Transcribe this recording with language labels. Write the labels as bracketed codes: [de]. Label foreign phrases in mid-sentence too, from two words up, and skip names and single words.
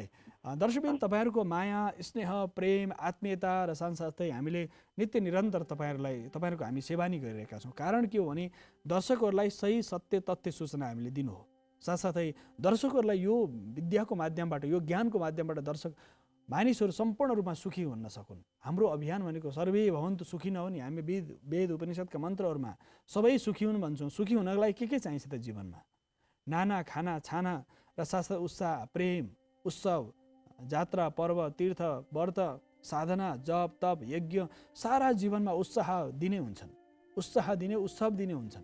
[ne] दर्शकबिन, तपाईँहरूको माया, स्नेह, प्रेम, आत्मीयता र साथसाथै हामीले नित्य निरन्तर तपाईँहरूको हामी सेवा नै गरिरहेका छौँ। कारण के हो भने दर्शकहरूलाई सही, सत्य, तथ्य सूचना हामीले दिनु हो। साथसाथै दर्शकहरूलाई यो विद्याको माध्यमबाट यो ज्ञानको माध्यमबाट दर्शक मानिसहरू सम्पूर्ण रूपमा सुखी हुन सकुन्। हाम्रो अभियान भनेको [sa] सर्वे भवन्तु सुखी [ne] हो नि। हामी वेद उपनिषदका मन्त्रहरूमा सबै सुखी हुनु भन्छौँ। सुखी हुनको लागि के चाहिन्छ त जीवनमा? नाना खाना छाना र साथसाथै उत्साह, प्रेम, उत्सव, जात्रा, पर्व, तीर्थ, व्रत, साधना, जप, तप, यज्ञ, सारा जीवनमा उत्साह दिने हुन्छन्, उत्साह दिने, उत्सव दिने हुन्छन्।